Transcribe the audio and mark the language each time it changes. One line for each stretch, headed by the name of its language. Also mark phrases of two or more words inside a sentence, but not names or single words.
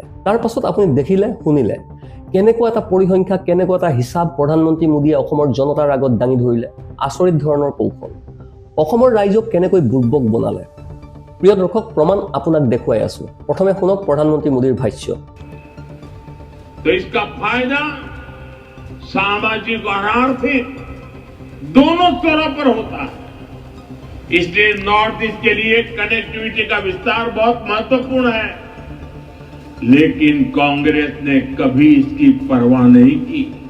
Assamese: তাৰ পাছত আপুনি দেখিলে, শুনিলে, কেনেকুৱা এটা পৰিসংখ্যা, কেনেকুৱা এটা হিচাপ প্ৰধানমন্ত্ৰী মোদীয়ে অসমৰ জনতাৰ আগত দাঙি ধৰিলে। আচৰিত ধৰণৰ কৌশল। অসমৰ ৰাইজক কেনেকৈ বুৰ্বক বনালে। প্ৰিয় দৰ্শক, প্ৰমাণ আপোনাক দেখুৱাই আছো। প্ৰথমে শুনক প্ৰধানমন্ত্ৰী মোদীৰ ভাষ্য।
Hindi: तो इसका फायदा सामाजिक और आर्थिक दोनों स्तरों पर होता है। इसलिए नॉर्थ ईस्ट के लिए कनेक्टिविटी का विस्तार बहुत महत्वपूर्ण है, लेकिन कांग्रेस ने कभी इसकी परवाह नहीं की।